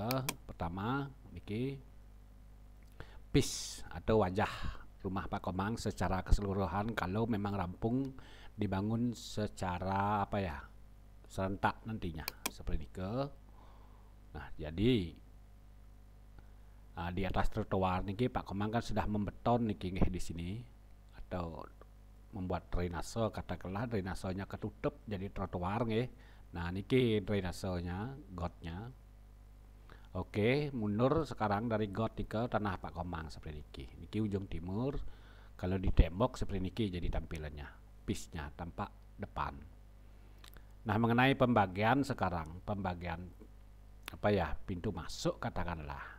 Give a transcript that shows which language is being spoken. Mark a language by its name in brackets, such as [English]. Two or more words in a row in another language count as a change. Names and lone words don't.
[Indonesian] Pertama niki pis atau wajah rumah Pak Komang secara keseluruhan kalau memang rampung dibangun secara apa ya, serentak nantinya seperti niki. Nah, jadi di atas trotoar niki Pak Komang kan sudah membeton [Balinese] niki nggih [Indonesian] di sini atau membuat drainase, katakanlah drainasenya ketutup jadi trotoar nggih. Nah, niki drainasenya, gotnya. Oke, mundur sekarang dari got ke tanah Pak Komang seperti niki. Niki ujung timur. Kalau di tembok seperti niki jadi tampilannya. Pisnya tampak depan. Nah, mengenai pembagian sekarang, pembagian apa ya, pintu masuk katakanlah.